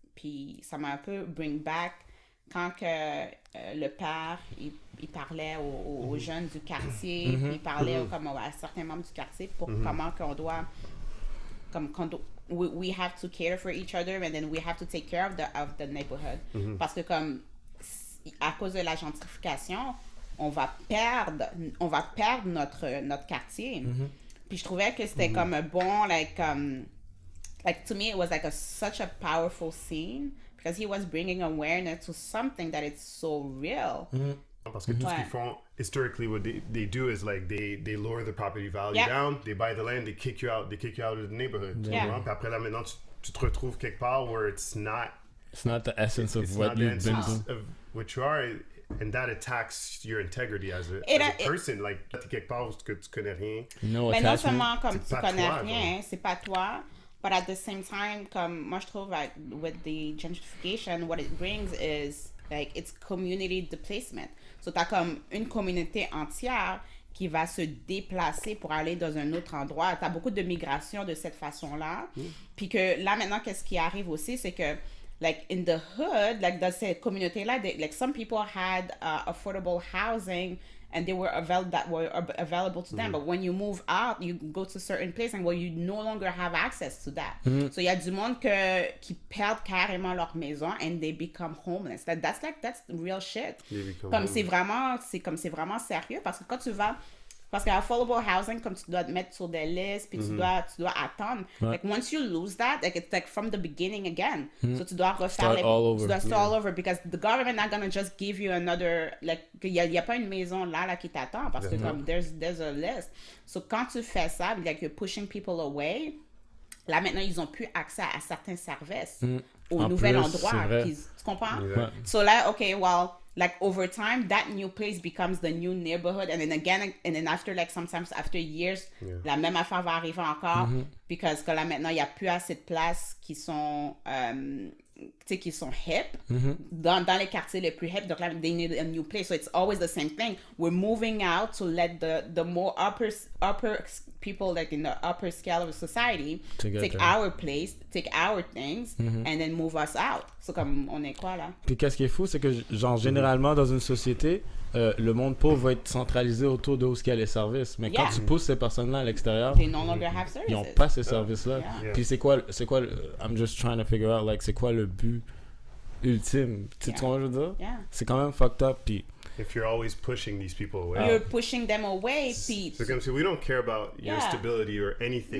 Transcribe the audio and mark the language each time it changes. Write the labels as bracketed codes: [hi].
[fr] Puis ça m'a un peu [en] bring back [fr] quand que le père, il parlait aux jeunes du quartier. Puis il parlait comme à certains membres du quartier pour comment qu'on doit... we have to cater for each other, and then we have to take care of the neighborhood. Parce que comme à cause de la gentrification, on va perdre notre quartier. Puis je trouvais que c'était comme un bon [en] like to me it was like such a powerful scene because he was bringing awareness to something that is so real. [fr] Parce que tout ce qu'ils font, [en] historically, what they do is like they lower the property value down, they buy the land, they kick you out of the neighborhood. [fr] Puis après là, maintenant, tu te retrouves quelque part [en] where it's not the essence of what you've been doing. Of what you are, and that attacks your integrity as a person. [fr] Like, t'es quelque part où tu connais rien. Mais non seulement comme tu connais rien, c'est pas toi. [en] But at the same time, [fr] comme moi je trouve [en] like, with the gentrification, what it brings is like it's community displacement. [fr] So t'as comme une communauté entière qui va se déplacer pour aller dans un autre endroit. T'as beaucoup de migration de cette façon-là. Puis que là maintenant, qu'est-ce qui arrive aussi, c'est que [en] like in the hood, like [fr] dans cette communauté-là, [en] like some people had affordable housing and they were available to them. But when you move out, you go to certain places and you no longer have access to that. [fr] So il y a du monde qui perdent carrément leur maison [en] and they become homeless. That's real shit. [fr] Comme c'est vraiment sérieux parce que quand tu vas parce que affordable housing, comme tu dois te mettre sur des listes, puis tu dois attendre. [en] Like, once you lose that, like, it's like from the beginning again. [fr] So, tu dois refaire [en] start all over because the government not gonna just give you another, like, [fr] il y a pas une maison là qui t'attend parce que comme [en] there's a list. [fr] So, quand tu fais ça, like, [en] you're pushing people away, [fr] là, maintenant, ils ont plus accès à certains services au nouvel endroit. Tu comprends? [en] So, là, okay, well, like over time, that new place becomes the new neighborhood, and then again, and then after like sometimes after years, [fr] la même affaire va arriver encore, [en] because [fr] que là maintenant il y a plus assez de places qui sont qui sont hip dans les quartiers les plus hip, donc là [en] they need a new place, so it's always the same thing. We're moving out to let the more upper people like in the upper scale of society take our place, take our things, and then move us out. [fr] So comme on est quoi là? Puis qu'est-ce qui est fou, c'est que genre généralement dans une société, le monde pauvre va être centralisé autour de où il y a les services. Mais quand tu pousses ces personnes-là à l'extérieur, [en] they no longer have services. [fr] Ils n'ont pas ces services-là. Puis c'est quoi [en] I'm just trying to figure out like [fr] c'est quoi le but ultime. Tu comprends ce que je veux dire? C'est quand même fucked up. Puis [en] if you're always pushing these people away, you're pushing them away. [fr] Puis c'est comme si [en] we don't care about your stability or anything.